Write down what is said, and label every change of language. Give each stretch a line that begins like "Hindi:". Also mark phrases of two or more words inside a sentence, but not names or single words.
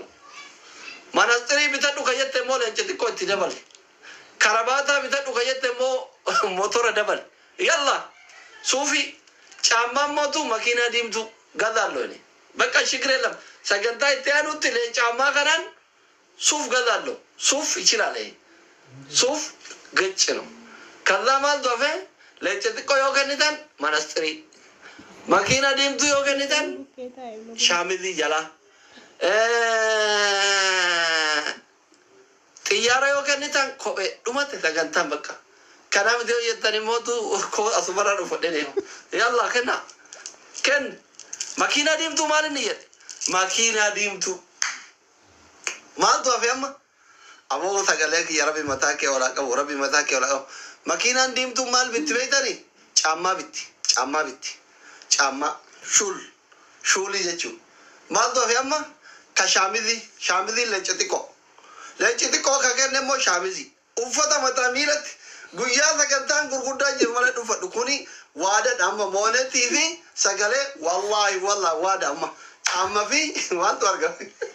Oromo: manastirii bitadhu kayyette moo leenca xiqqoo itti dabale karabata bitadhu kayyette moo motora dabale yalla suufi caammaan mootu makiinaa diimtu gazaallo ini bakka shikreelam sagantaa itti aanutti leen caammaa kanaan suuf gazaallo suuf ichilale suuf gaccino kaza maal dofe leenca xiqqoo yoo kennitan manastirii makiinaa diimtu yoo kennitan shaamizii jala xiyyaara yoo kennitan kophee dhumate sagantaan bakka kanaaf yoo jettani mootu ko asubara dhufadhe yalla kenna ken makiinaa diimtu maal inni jedhe makiinaa diimtu maaltu hafe amma ammoo sagalee kiyya rabbi mataa kee walaa qabu rabbi mataa kee walaa qabu makiinaan diimtu maal bitti beektani caammaa bitti caammaa shuulii jechuun maaltu hafe amma ka shaamizii leenca xiqqoo ka kenne immoo shaamizii uffata mataa miilatti guyyaa sagantaan gurguddaa jiru malee dhufadhu kuni waadadha amma moonetii fi sagalee wallaahi waada amma caamma fi waantu argame